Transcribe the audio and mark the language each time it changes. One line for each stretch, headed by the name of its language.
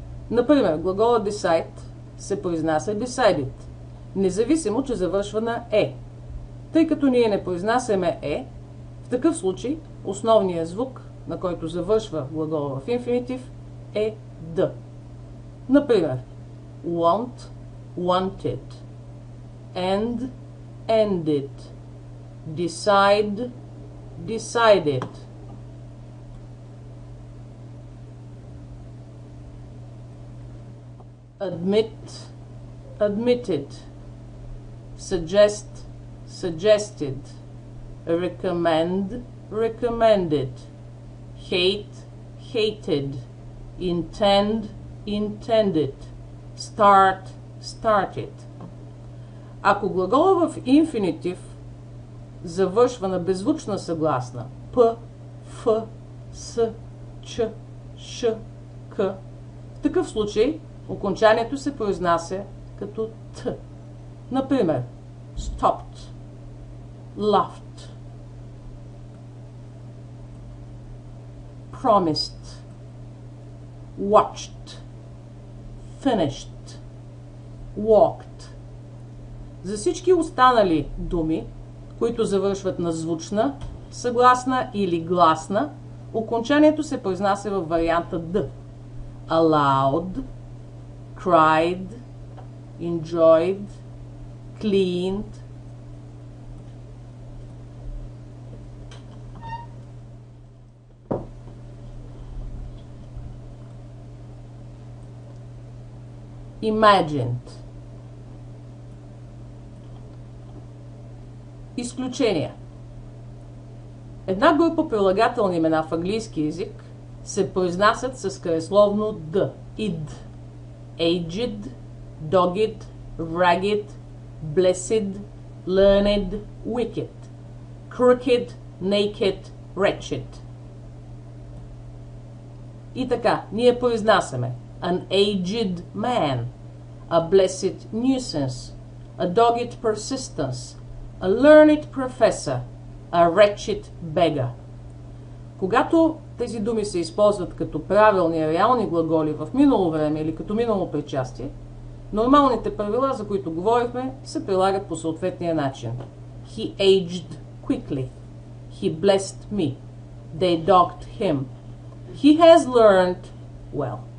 Bulgarian: Например, глагола decide се произнася decided, независимо, че завършва на е. Тъй като ние не произнасяме е, в такъв случай основният звук, на който завършва глагола в инфинитив, е д. Например,
English: want, wanted, end, ended, decide, decided. Admit, admitted, suggest, suggested, recommend, recommended, hate, hated, intend, intended, start, started.
Bulgarian: Ако глагола в инфинитив завършва на беззвучна съгласна п, ф, с, ч, ш, к, в такъв случай окончанието се произнася като т. Например,
English: stopped, laughed, promised, watched, finished, walked.
Bulgarian: За всички останали думи, които завършват на звучна, съгласна или гласна, окончанието се произнася във варианта д.
English: Allowed, cried, enjoyed, cleaned. Imagined.
Bulgarian: Изключения. Една група прилагателни имена в английски език се произнасят с краесловно д.
English: Id. Aged, dogged, ragged, blessed, learned, wicked, crooked, naked, wretched.
Bulgarian: И така, ние произнасяме:
English: an aged man, a blessed nuisance, a dogged persistence, a learned professor, a wretched beggar.
Bulgarian: Когато тези думи се използват като правилни реални глаголи в минало време или като минало причастие, нормалните правила, за които говорихме, се прилагат по съответния начин.
English: He aged quickly. He blessed me. They dogged him. He has learned well.